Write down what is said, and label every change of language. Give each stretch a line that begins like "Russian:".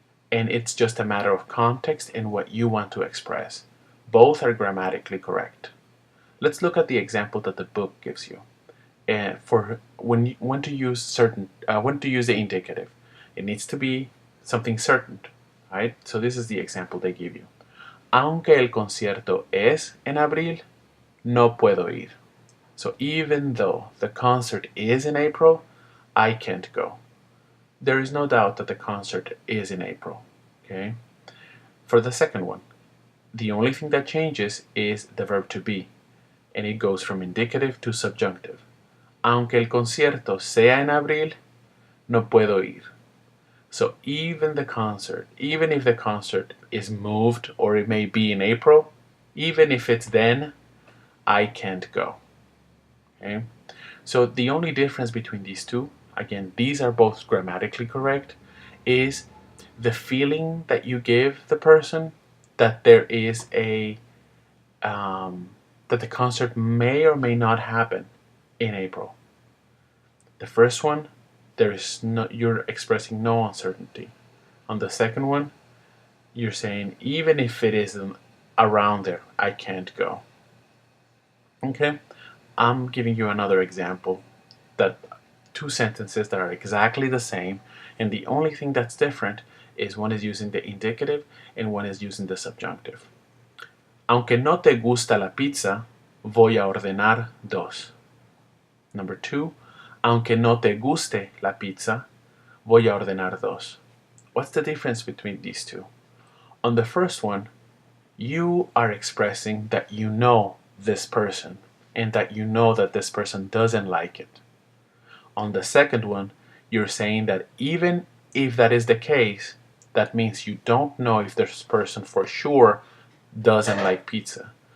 English: And it's just a matter of context and what you want to express. Both are grammatically correct. Let's look at the example that the book gives you. For when to use the indicative, it needs to be something certain, right? So this is the example they give you.
Spanish: Aunque el concierto es en abril, no puedo ir.
English: So even though the concert is in April, I can't go. There is no doubt that the concert is in April. Okay. For the second one, the only thing that changes is the verb to be, and it goes from indicative to subjunctive.
Spanish: Aunque el concierto sea en abril, no puedo ir.
English: So even if the concert is moved or it may be in April, even if it's then, I can't go. Okay? So the only difference between these two, again, these are both grammatically correct, is the feeling that you give the person that there is that the concert may or may not happen in April. The first one, you're expressing no uncertainty. On the second one, you're saying even if it isn't around there, I can't go. Okay, I'm giving you another example, that two sentences that are exactly the same, and the only thing that's different is one is using the indicative and one is using the subjunctive.
Spanish: Aunque no te gusta la pizza, voy a ordenar dos.
English: Number two,
Spanish: aunque no te guste la pizza, voy a ordenar dos.
English: What's the difference between these two? On the first one, you are expressing that you know this person and that you know that this person doesn't like it. On the second one, you're saying that even if that is the case, that means you don't know if this person for sure doesn't like pizza.